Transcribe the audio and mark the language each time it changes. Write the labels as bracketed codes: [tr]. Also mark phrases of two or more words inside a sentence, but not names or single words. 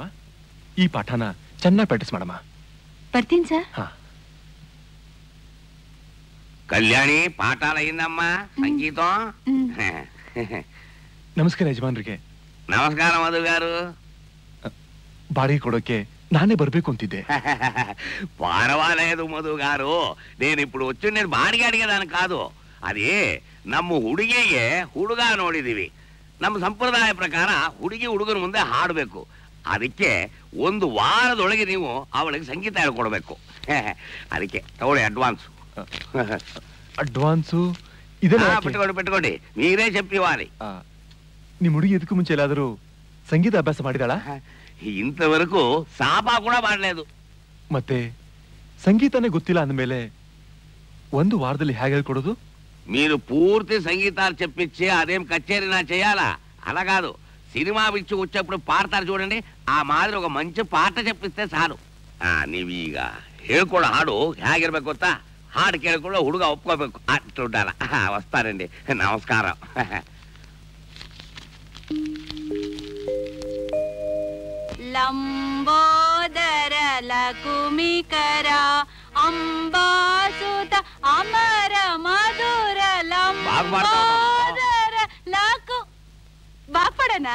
[kn] ಈ ಪಾಠನ ಚೆನ್ನಾಗಿ ಪ್ರಾಕ್ಟೀಸ್ ಮಾಡಮ್ಮ. ಬರ್ತೀನಿ ಸರ್. ಕಲ್ಯಾಣಿ ಪಾಠ ಅయింದಮ್ಮ. ಸಂಗೀತ ನಮಸ್ಕಾರ ಯಜಮಾನ್ರಿಗೆ. ನಮಸ್ಕಾರ ಮಧುಗಾರು. ಬಾಡಿಗೆ ಕೊಡೋಕೆ ನಾನೇ ಬರ್ಬೇಕು ಅಂತಿದ್ದೆ. [te] పర్వాలేదు మధుగారు. నేను ఇప్పుడు వచ్చి నేను బాడిಗೆ అడిగేదాన్ని కాదు. [kn] అదే ನಮ್ಮ ಹುಡುಗಿಗೆ ಹುಡುಗ ನೋಡಿದೀವಿ. ನಮ್ಮ ಸಂಪ್ರದಾಯ ಪ್ರಕಾರ ಹುಡುಗಿ ಹುಡುಗನ ಮುಂದೆ ಹಾಡಬೇಕು. ಅದಕ್ಕೆ 1 ವಾರದೊಳಗೆ ನೀವು ಅವಳಿಗೆ ಸಂಗೀತ ಹೇಳ್ಕೊಡ್ಬೇಕು. ಅದಕ್ಕೆ ತಗೊಳ್ಳಿ ಅಡ್ವಾನ್ಸ್. ಅಡ್ವಾನ್ಸು [te] పెట్టుకోండి మీరే చెప్పివ్వాలి. [kn] ನಿಮ್ ಹುಡುಗಿ ಇದಕ್ಕೂ ಮುಂಚೆ ಎಲ್ಲಾದರೂ ಸಂಗೀತ ಅಭ್ಯಾಸ ಮಾಡಿದಾಳ? ಇಂತವರೆಗೂ ಸಾಪ ಕೂಡ ಮಾಡలేదు. ಮತ್ತೆ ಸಂಗೀತನೇ ಗೊತ್ತಿಲ್ಲ ಅಂದಮೇಲೆ 1 వారದಲ್ಲಿ ಹೇಗೆ ಹೇಳ್ಕೊಡೋದು? [te] మీరు పూర్తి సంగీతాలు చెప్పించి అదేం కచేరీనా చేయాలా? అలా కాదు, సినిమా పిచ్చి వచ్చేప్పుడు పాడతారు చూడండి, ఆ మాదిరి ఒక మంచి పాట చెప్పిస్తే చాలు. [kn] ನೀವೀಗ ಹೇಳ್ಕೊಡೋ ಹಾಡು ಹೇಗಿರ್ಬೇಕು ಗೊತ್ತಾ? ಹಾಡು ಕೇಳ್ಕೊಳ್ಳೋ ಹುಡುಗ ಒಪ್ಕೋಬೇಕು. ಅಷ್ಟುಂಟಲ್ಲ. ವಸ್ತಾರಂడి. ನಮಸ್ಕಾರ. ಲಂಬೋದರ ಲಕುಮಿಕರ ಅಂಬಾಸುತ ಅಮರ ಮಧುರ ಲಂಬೋದರ ಲಕು ಬಾಪಡನಾ?